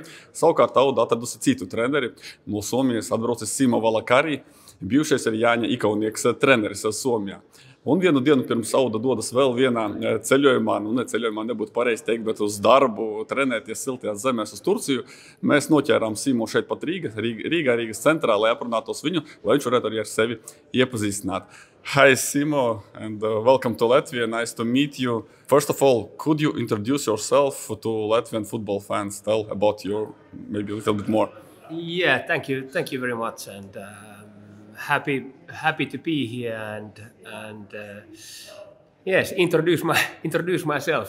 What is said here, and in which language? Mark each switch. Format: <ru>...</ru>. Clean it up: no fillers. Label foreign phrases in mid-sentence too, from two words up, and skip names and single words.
<lv>Savukārt Auda atradusi citu treneri. No Somijas atbraucis Simo Valakari, bijušais arī Jāņa Ikaunieku treneris Somijā. Un vienu dienu pirms Auda dodas vēl vienā ceļojumā, ceļojumā nebūtu pareizi teikt, bet uz darbu, trenēties siltajās zemēs uz Turciju, mēs noķērām Simo šeit pat Rīgas centrā, lai aprunātos viņu, lai viņš varētu arī ar sevi iepazīstināt.</lv> <en>Hi Simo, and welcome to Latvia. Nice to meet you. First of all, could you introduce yourself to Latvian football fans? Tell about your, maybe a little bit more. Yeah, thank you very much, and happy to be here and yes, introduce myself.</en>